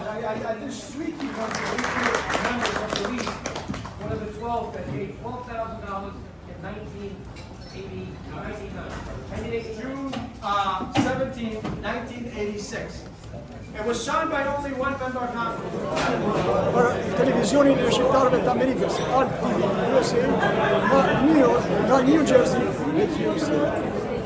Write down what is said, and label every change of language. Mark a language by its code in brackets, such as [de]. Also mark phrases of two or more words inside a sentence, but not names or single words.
[en] There's three key points that we should remember of the league. One of the 12 that paid $12,000 in June 17, 1986. It was shown by only one member of Congress. [sq] Për televizionin e shqiptarëve të Amerikës, Alt TV USA, nga New Jersey, refused